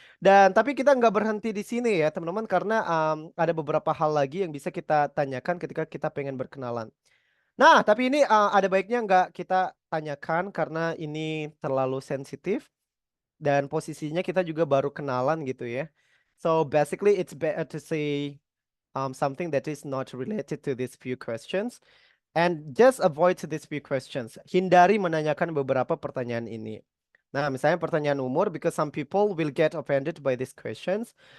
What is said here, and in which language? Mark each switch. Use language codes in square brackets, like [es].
[id] Dan tapi kita nggak berhenti di sini ya, teman-teman, karena ada beberapa hal lagi yang bisa kita tanyakan ketika kita pengen berkenalan. Nah, tapi ini ada baiknya nggak kita tanyakan karena ini terlalu sensitif dan posisinya kita juga baru kenalan gitu ya. [en] So basically it's better to say something that is not related to these few questions and just avoid these few questions. [id] Hindari menanyakan beberapa pertanyaan ini. Nah, misalnya pertanyaan umur, [en] because some people will get offended by these questions.